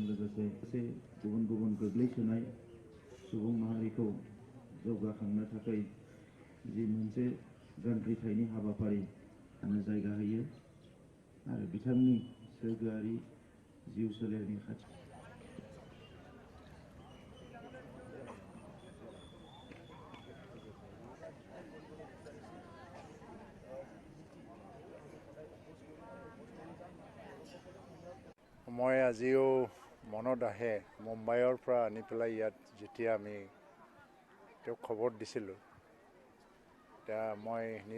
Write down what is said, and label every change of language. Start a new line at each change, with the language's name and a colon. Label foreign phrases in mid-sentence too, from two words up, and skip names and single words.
Bodo: लोगोसे गुबुन गोग्लैसोनाय सुबुं माहारिखौ जौगाखांनो थाखाय जि मोनसे जांख्रिथायनि हाबाफारि जायगा होयो आरो बिथांनि सोरगोआरि जिउ सोलेरनि खाथि
Assamese: মই আজিও মনত আহে মুম্বাইৰ পৰা আনি পেলাই ইয়াত যেতিয়া আমি তেওঁক খবৰ দিছিলোঁ তেতিয়া মই নিজ